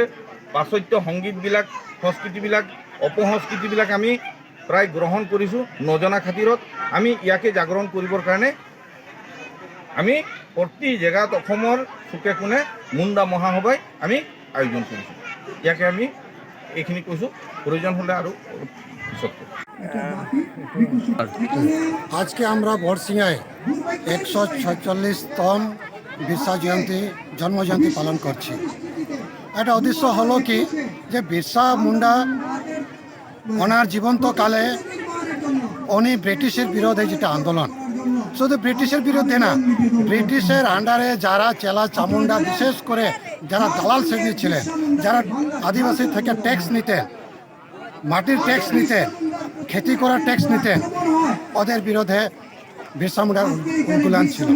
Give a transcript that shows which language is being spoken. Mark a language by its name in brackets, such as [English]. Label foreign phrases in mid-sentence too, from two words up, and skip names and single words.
[Assamese] পাশ্চাত্য সংগীতবিলাক সংস্কৃতিবিলাক অপসংস্কৃতিবিলাক আমি প্ৰায় গ্ৰহণ কৰিছোঁ নজনা খাতিৰত। আমি ইয়াকে জাগৰণ কৰিবৰ কাৰণে আমি প্ৰতি জেগাত অসমৰ চুকে কোণে মুণ্ডা মহাসভাই আমি আয়োজন কৰিছোঁ। ইয়াকে আমি এইখিনি কৈছোঁ, প্ৰয়োজন হ'লে আৰু পিছত [Bangla] আজকে আমরা বড়সিঙায় 146তম বিরসা জয়ন্তী জন্ম জয়ন্তী পালন করছি। এটা উদ্দেশ্য হলো কি যে বিরসা মুন্ডা ওনার জীবন্তকালে উনি ব্রিটিশের বিরোধে যেটা আন্দোলন, শুধু ব্রিটিশের বিরুদ্ধে না, ব্রিটিশের আন্ডারে যারা চেলা চামুন্ডা, বিশেষ করে যারা দালাল শ্রেণী ছিলেন, যারা আদিবাসী থেকে ট্যাক্স নিতেন, মাটির ট্যাক্স নিতেন, খেতি করার ট্যাক্স নিতেন, ওদের বিরোধে বিরসা মুন্ডার উলগুলান ছিল।